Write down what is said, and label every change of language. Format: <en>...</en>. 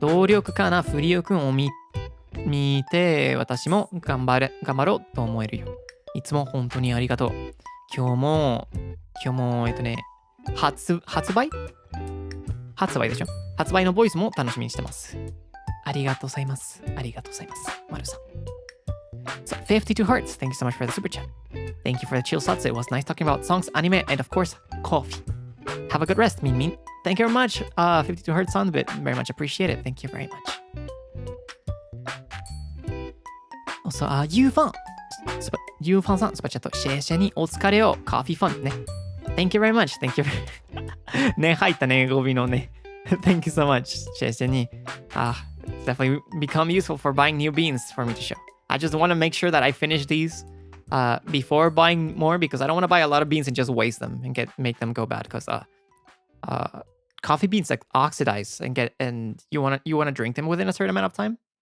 <ja>努力家なフリオくんを見て、私も頑張ろうと思えるよ。いつも本当にありがとう。今日も発売でしょ。発売のボイスも楽しみにしてます。ありがとうございます。</ja> <en>マルさん。So, 52 hearts. Thank you so much for the super chat. Thank you for the chill Zatsu. It was nice talking about songs, anime, and of course, coffee. Have a good rest, Min. Thank you very much. 52 hearts on bit. Very much appreciate it. Thank you very much. Also,</en> <ja>ユーファンさん、スパチャット、シェシェにお疲れを、コーヒーファンね。</ja> <en>Thank you very much.</en> <ja>ね、入ったね、語尾のね。</ja> <en>Thank you so much, シェシェに。 It's definitely become useful for buying new beans for me to show. I just want to make sure that I finish these before buying more because I don't want to buy a lot of beans and just waste them and make them go bad because coffee beans like oxidize and you want to drink them within a certain amount of time.</en>